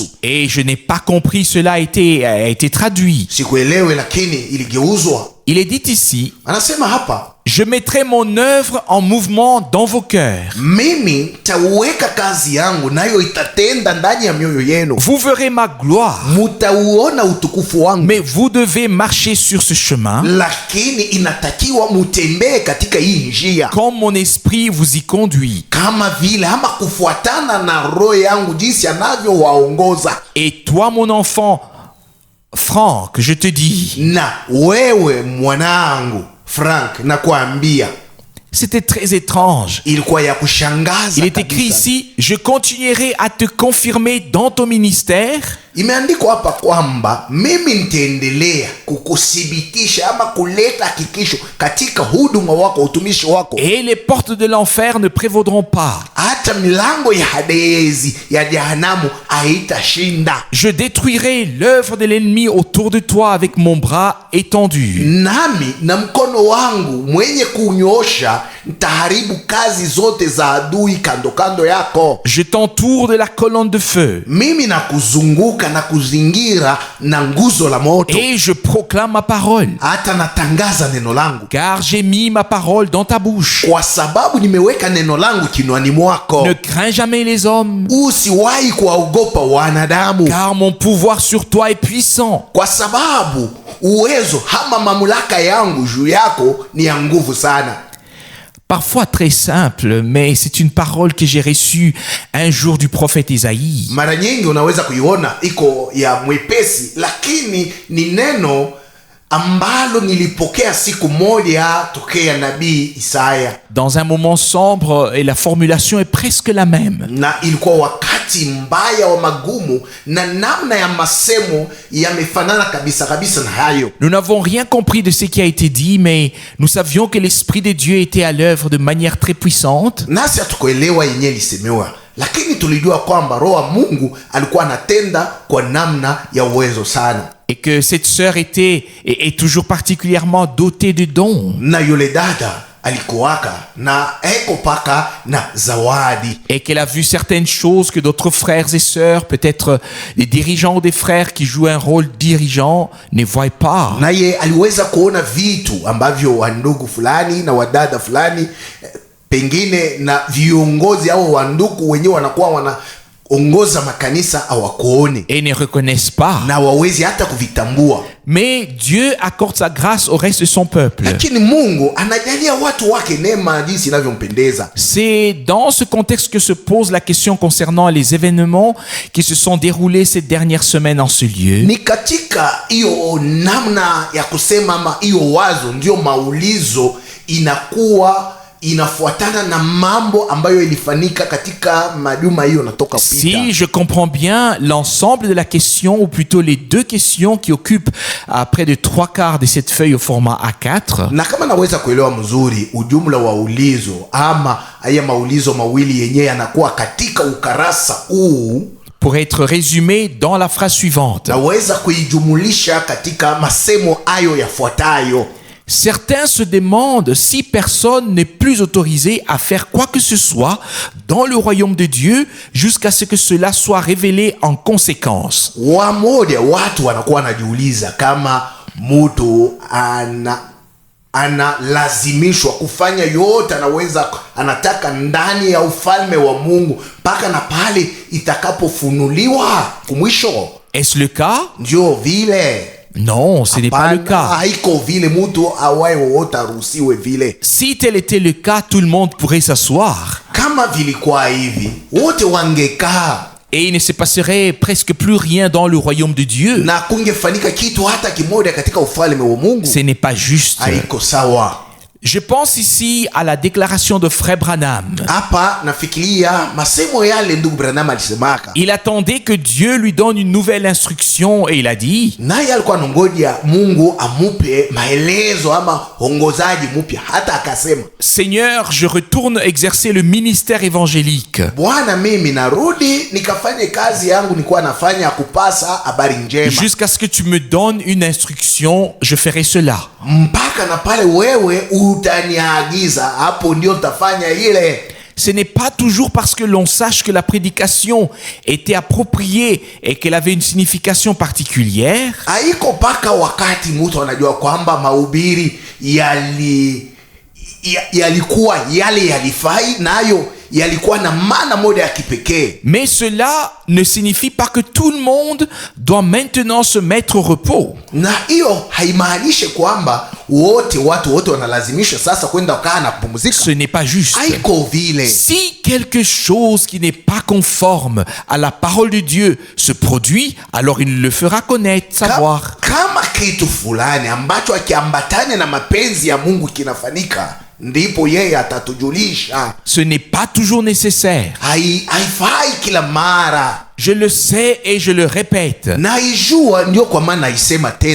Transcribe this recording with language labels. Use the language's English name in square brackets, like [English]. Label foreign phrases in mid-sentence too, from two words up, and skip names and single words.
[French] Et je n'ai pas compris, cela a été traduit. [Swahili] sikuelewe, lakini iligeuzwa. [French] Il est dit ici, [Swahili] Anasema hapa, [French] je mettrai mon œuvre en mouvement dans vos cœurs. [Swahili] mimi tauweka kazi yangu nayo itatenda ndani ya mioyo yenu, [French] Vous verrez ma gloire, [Swahili] mutauona utukufu wangu, [French] mais vous devez marcher sur ce chemin [Swahili] lakini inatakiwa mutembee katika hii njia [French] comme mon esprit vous y conduit. [Swahili] kama vile ama kufuatana na roho yangu jinsi anavyowaongoza. [French] Et toi, mon enfant, Franck, je te dis, [Swahili] Na wewe mwanangu Frank, nakwambia [French] c'était très étrange. [Swahili] ilikuwa ya kushangaza [French] Il est écrit [Swahili] kabisa. [French] ici, je continuerai à te confirmer dans ton ministère [Swahili] Imeandikwa hapa kwamba mimi nitaendelea kukuthibitisha ama kuleta hakikisho katika huduma wako, utumishi wako, [French] et les portes de l'enfer ne prévaudront pas. [Swahili] hata milango ya Hadezi ya jehanamu haitashinda. [French] Je détruirai l'œuvre de l'ennemi autour de toi avec mon bras étendu. [Swahili] Nami na mkono wangu mwenye kunyoosha nitaharibu kazi zote za adui kando kando yako. [French] Je t'entoure de la colonne de feu [Swahili] Mimi na kuzunguka na kuzingira na nguzo la moto, [French] et je proclame ma parole, [Swahili] hata natangaza neno langu, [French] car j'ai mis ma parole dans ta bouche. [Swahili] kwa sababu nimeweka neno langu kinwani mwako. [French] Ne crains jamais les hommes, [Swahili] Usiwahi kuwaogopa wanadamu, [French] car mon pouvoir sur toi est puissant. [Swahili] kwa sababu uwezo ama mamlaka yangu juu yako ni ya nguvu sana. [French] Parfois très simple, mais c'est une parole que j'ai reçue un jour du prophète Isaïe. [Swahili] Mara nyingi unaweza kuiona iko ya mwepesi, lakini ni neno ambalo nilipokea siku moja tokea nabii Isaya, [French] Dans un moment sombre, et la formulation est presque la même. [Swahili] na ilikuwa wakati mbaya wa magumu, na namna ya masemo yamefanana kabisa kabisa na hayo. [French] Nous n'avons rien compris de ce qui a été dit, mais nous savions que l'Esprit de Dieu était à l'œuvre de manière très puissante. [Swahili] Nasi hatukuelewa yenyewe lisemewa, lakini tulijua kwamba roho wa Mungu alikuwa anatenda kwa namna ya uwezo sana, [French] Et que cette sœur est toujours particulièrement dotée de dons. [Swahili] na yule dada alikuwaka na eko paka na zawadi, [French] Et qu'elle a vu certaines choses que d'autres frères et sœurs, peut-être des dirigeants ou des frères qui jouent un rôle dirigeant, ne voient pas. [Swahili] naye aliweza kuona vitu ambavyo wandugu fulani na wadada fulani pengine na viongozi au wandugu wenyewe wanakuwa wanaongoza makanisa hawakuone [French] Et ne reconnaissent pas. [Swahili] na wawezi hata kuvitambua. [French] Mais Dieu accorde sa grâce au reste de son peuple. [Swahili] Lakini Mungu anajalia watu wake neema jinsi inavyompendeza. [French] C'est dans ce contexte que se pose la question concernant les événements qui se sont déroulés ces dernières semaines en ce lieu. [Swahili] Ni katika hiyo namna ya kusema ama hiyo wazo ndio maulizo inakuwa inafuatana na mambo ambayo ilifanyika katika majuma hiyo natoka pita. [French] Si je comprends bien l'ensemble de la question, ou plutôt les deux questions qui occupent près de 3/4 de cette feuille au format A4. [Swahili] Na kama naweza kuelewa mzuri ujumla wa ulizo ama haya maulizo mawili yenyewe yanakuwa katika ukarasa huu, [French] pour être résumé dans la phrase suivante. [Swahili] naweza kuijumulisha katika masemo hayo yafuatayo. [French] Certains se demandent si personne n'est plus autorisé à faire quoi que ce soit dans le royaume de Dieu jusqu'à ce que cela soit révélé en conséquence. [Swahili] Watu wanakuwa wanajiuliza kama mtu analazimishwa kufanya yote anataka ndani ya ufalme wa Mungu mpaka na pale itakapofunuliwa kumwisho. [French] Est-ce le cas? [Swahili] Ndio vile. [French] Non, ce n'est pas le cas. [Swahili] Haiko vile mtu awaye wote aruhusiwe vile. [French] Si tel était le cas, tout le monde pourrait s'asseoir. [Swahili] Kama vilikuwa hivi, wote wangekaa. [French] Et il ne se passerait presque plus rien dans le royaume de Dieu. [Swahili] Na kungefanyika kitu hata kimoja katika ufalme wa Mungu. [French] Ce n'est pas juste. [Swahili] Haiko sawa. [French] Je pense ici à la déclaration de Frère Branham. [Swahili] Hapa nafikiria masemo yale ndugu Branham alisemaka. [French] Il attendait que Dieu lui donne une nouvelle instruction et il a dit, [Swahili] naye alikuwa anangoja Mungu amupe maelezo ama ongozaji mpya, hata akasema, [French] Seigneur, je retourne exercer le ministère évangélique. [Swahili] Bwana, mimi narudi nikafanye kazi yangu nilikuwa nafanya kupasa habari njema. [French] Jusqu'à ce que tu me donnes une instruction, je ferai cela. [Swahili] Mpaka na pale wewe utaniagiza, hapo ndio utafanya ile. [French] Ce n'est pas toujours parce que l'on sache que la prédication était appropriée et qu'elle avait une signification particulière. [Swahili] Haiko paka wakati mtu anajua kwamba mahubiri yalikuwa yale yalifai nayo yalikuwa na maana moja ya kipekee. [French] Mais cela ne signifie pas que tout le monde doit maintenant se mettre au repos. [Swahili] Na hiyo haimaanishi kwamba watu wote wanalazimishwa sasa kwenda kukaa na kupumzika. [French] Ce n'est pas juste. [Swahili] Haiko vile. [French] Si quelque chose qui n'est pas conforme à la parole de Dieu se produit, alors il le fera connaître, savoir. [Swahili] Kama kitu fulani ambacho akiambatane na mapenzi ya Mungu kinafanyika, ndipo yeye atatujulisha. [French] Ce n'est pas toujours nécessaire. [Swahili] Haifai kila mara. [French] Je le sais et je le répète. [Swahili] Naijua, ndio kwa maana naisema tena.